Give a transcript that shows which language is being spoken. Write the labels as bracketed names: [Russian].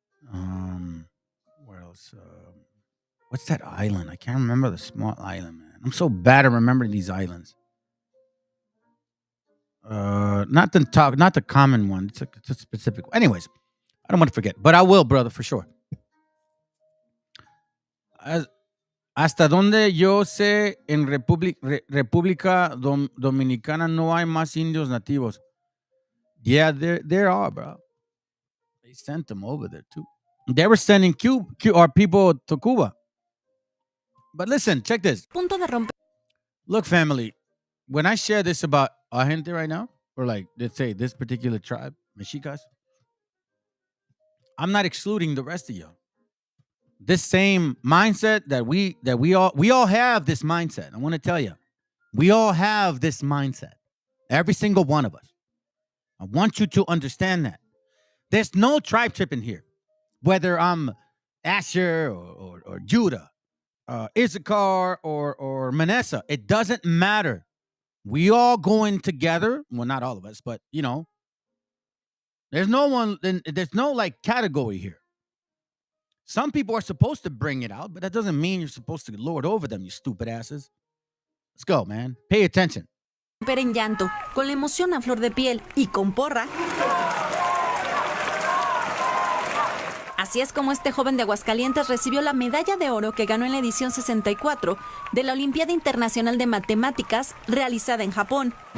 [English] Where else? What's that island? I can't remember the small island, man. I'm so bad at remembering these islands. Not the common one. It's a specific one. Anyways, I don't want to forget, but I will, brother, for sure. [Spanish] Hasta donde yo sé, en República Dominicana no hay más indios nativos. [English] Yeah, there are, bro. They sent them over there too. They were sending our people to Cuba. But listen, check this. Look, family, when I share this about our gente right now, or like, let's say this particular tribe, Mexicas, I'm not excluding the rest of y'all. This same mindset that we all have this mindset. I want to tell you, we all have this mindset. Every single one of us. I want you to understand that. There's no tribe tripping here. Whether I'm Asher or Judah, Issachar or Manasseh, it doesn't matter. We all going together. Well, not all of us, but there's no like category here. Some people are supposed to bring it out, but that doesn't mean you're supposed to lord over them, you stupid asses. Let's go, man. Pay attention. [Spanish] En llanto, con la emoción a flor de piel y con porra. Así es como este joven de Aguascalientes recibió la medalla de oro que ganó en la edición 64 de la Olimpiada Internacional de Matemáticas realizada en Japón.